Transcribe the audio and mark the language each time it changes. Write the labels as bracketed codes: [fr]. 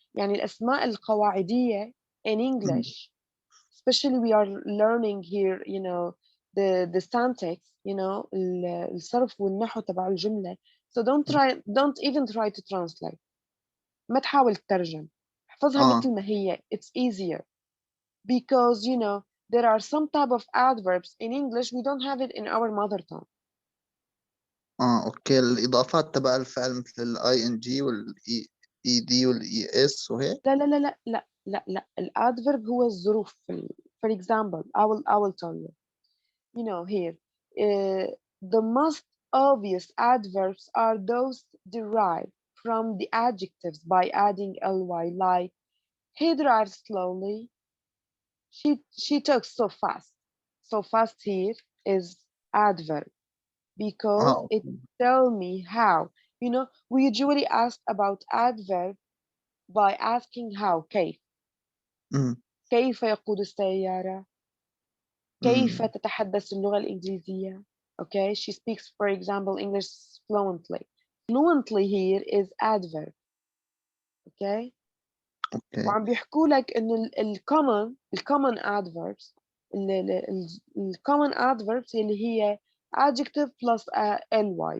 [ar] يعني الأسماء القواعدية [en] in English, especially we are learning here, you know, the syntax, you know, [ar] الصرف والنحو تبع الجملة. [en] So don't even try to translate. [ar] ما تحاول تترجم. احفظها مثل ما هي. [en] It's easier. Because, you know, there are some type of adverbs in English we don't have it in our mother tongue. [ar] اوكي، الاضافات تبع الفعل مثل الاي ان جي والاي اي دي والاي اس وهيك. لا لا لا لا لا لا لا الادفيرب هو الظروف [en] for example I will tell you here the most obvious adverbs are those derived from the adjectives by adding ly, like he drives slowly, she talks so fast. So fast here is adverb because it [ar] اوكي. [en] tell me how. We usually ask about adverb by asking how. [ar] كيف أمم، كيف يقود السيارة؟ كيف أمم. تتحدث اللغة الإنجليزية؟ [en] Okay, she speaks, for example, English fluently. Fluently here is adverb. Okay, [ar] اوكي. وعم بيحكوا لك إنه الcommon adverbs الcommon adverbs اللي هي [en] adjective plus ly.